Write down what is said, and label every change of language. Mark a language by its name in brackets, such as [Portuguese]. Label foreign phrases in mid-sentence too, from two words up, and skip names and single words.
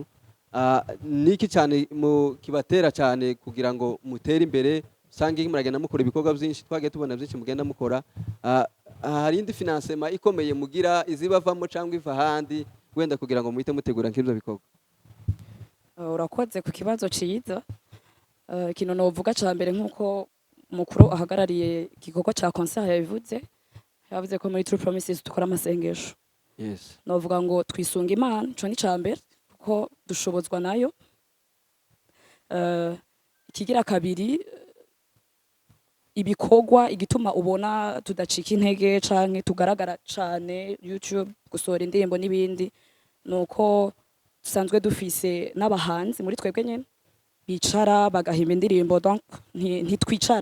[Kinyarwanda] Niki cyane kibatera cyane kugira ngo mutere imbere, sangi muragenda mukora ibikorwa byinshi, twagiye tubona byinshi mugenda mukora, hari indi financement ikomeye mugira izibavamo cyangwa iva handi, wenda kugira ngo muhite mutegura nk'ibyo bikorwa? [Rundi] Urakoze ku kibazo ciza. Kino novuga ca mbere nkuko mukuru ahagarariye igikorwa ca concert yavuze ko muri True Promises dukora amasengesho. [English] Yes. [Rundi] Novuga ngo twisunga Imana, cyo ni ca mbere ko dushobozwa nayo. Ikigira kabiri, ibikorwa igituma ubona tudacika intege canke tugaragara cane YouTube, gusohora indirimbo n'ibindi, nuko dusanzwe dufise n'abahanzi muri twebwe nyene bicara bagahimba indirimbo, donc ntitwicara.